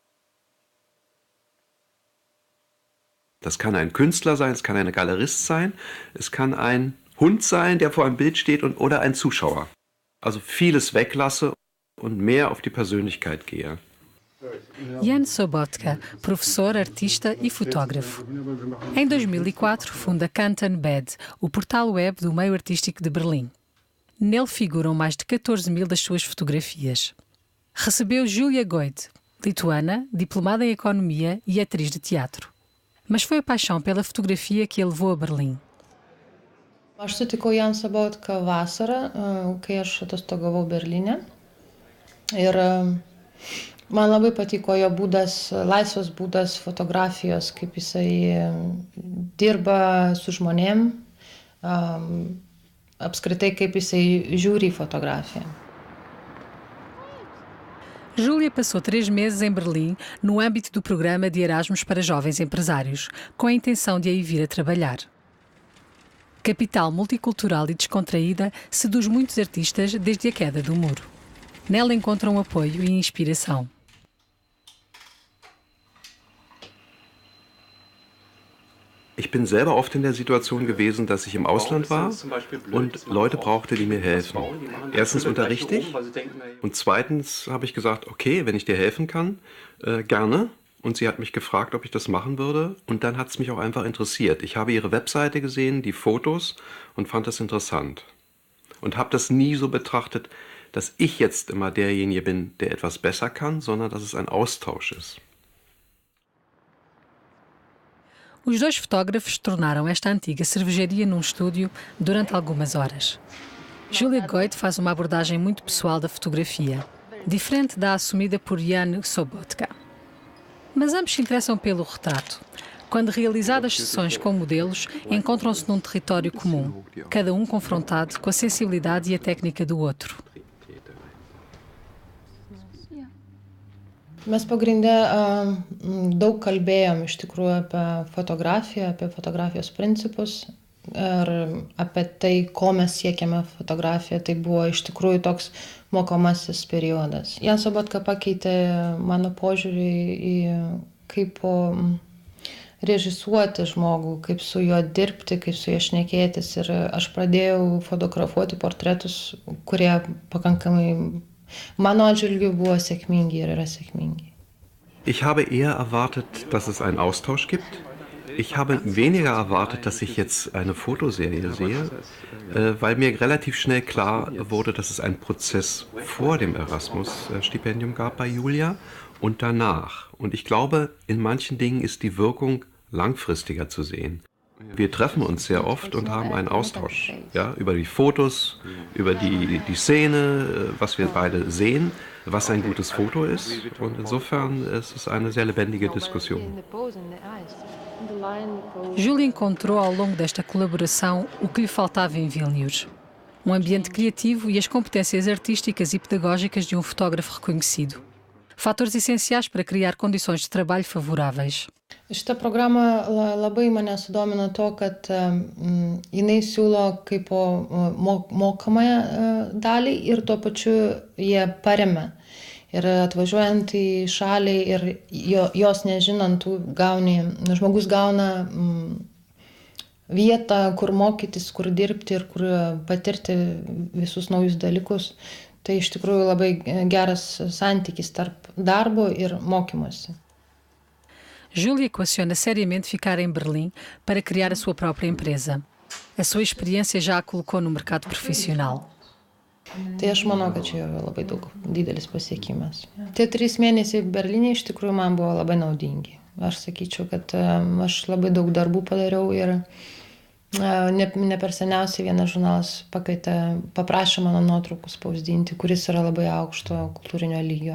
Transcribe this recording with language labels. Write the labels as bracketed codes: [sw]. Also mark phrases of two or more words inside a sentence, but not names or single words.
[de] Das kann ein Künstler sein, es kann ein Galerist sein, es kann ein Hund sein, der vor einem Bild steht oder ein Zuschauer. Also vieles weglasse und mehr auf die Persönlichkeit gehe. [pt] Jan Sobotka, professor, artista e fotógrafo. Em 2004, funda Canton Bed, o portal web do meio artístico de Berlim. Nele figuram mais de 14.000 das suas fotografias. Recebeu Julia Goit, lituana, diplomada em economia e atriz de teatro. Mas foi a paixão pela fotografia que a levou a Berlim. [lt] Aš sutikau Jan Sobotką vasarą, kai aš atostogavau Berlyne. Ir man labai patiko jo būdas, laisvas būdas fotografijos, kaip jisai dirba su žmonėm, apskritai kaip jisai žiūri į fotografiją. [pt] Júlia passou 3 meses em Berlim no âmbito do programa de Erasmus para jovens empresários, com a intenção de aí vir a trabalhar. Capital multicultural e descontraída, seduz muitos artistas desde a queda do muro. Nela encontram apoio e inspiração. [de] Ich bin selber oft in der Situation gewesen, dass ich im Ausland war und Leute brauchte, die mir helfen. Erstens unterrichte ich und zweitens habe ich gesagt, okay, wenn ich dir helfen kann, gerne. Und sie hat mich gefragt, ob ich das machen würde und dann hat es mich auch einfach interessiert. Ich habe ihre Webseite gesehen, die Fotos und fand das interessant. Und habe das nie so betrachtet, dass ich jetzt immer derjenige bin, der etwas besser kann, sondern dass es ein Austausch ist. [pt] Os dois fotógrafos tornaram esta antiga cervejaria num estúdio durante algumas horas. Julia Goit faz uma abordagem muito pessoal da fotografia, diferente da assumida por Jan Sobotka. Mas ambos se interessam pelo retrato. Quando realizadas sessões com modelos, encontram-se num território comum, cada um confrontado com a sensibilidade e a técnica do outro. [lt] Mes pagrinde daug kalbėjom iš tikrųjų apie fotografiją, apie fotografijos principus ir apie tai, ko mes siekiame fotografiją. Tai buvo iš tikrųjų toks mokomasis periodas. Jan Sobotka pakeitė mano požiūrį į kaip režisuoti žmogų, kaip su juo dirbti, kaip su juo šnekėtis. Ir aš pradėjau fotografuoti portretus, kurie pakankamai mano atžvilgiu buvo sėkmingi ir yra sėkmingi. [de] Ich habe eher erwartet, dass es einen Austausch gibt. Ich habe weniger erwartet, dass ich jetzt eine Fotoserie sehe, weil mir relativ schnell klar wurde, dass es einen Prozess vor dem Erasmus-Stipendium gab bei Julia und danach. Und ich glaube, in manchen Dingen ist die Wirkung langfristiger zu sehen. Wir treffen uns sehr oft und haben einen Austausch, ja, über die Fotos, über die Szene, was wir beide sehen, was ein gutes Foto ist. Und insofern ist es eine sehr lebendige Diskussion. [pt] Julia encontrou ao longo desta colaboração o que lhe faltava em Vilnius. Um ambiente criativo e as competências artísticas e pedagógicas de um fotógrafo reconhecido. Fatores essenciais para criar condições de trabalho favoráveis. [lt] Šitą programą labai mane sudomino to, kad jinai siūlo kaip mokamąją dalį ir tuo pačiu jie paremia. Ir atvažiuojant į šalį ir jos nežinant, žmogus gauna vietą, kur mokytis, kur dirbti ir kur patirti visus naujus dalykus. Tai iš tikrųjų labai geras santykis tarp darbo ir mokymosi. [pt] Julia equaciona seriamente ficar em Berlim para criar a sua própria empresa. A sua experiência já a colocou no mercado profissional. [lt] Tai aš manau, kad čia yra labai didelis pasiekimas. Tie 3 mėnesiai Berlyne iš tikrųjų man buvo labai naudingi. Aš sakyčiau, kad aš labai daug darbų padariau ir ne per seniausiai vienas žurnalas paprašė mano nuotraukų spausdinti, kuris yra labai aukšto kultūrinio lygio.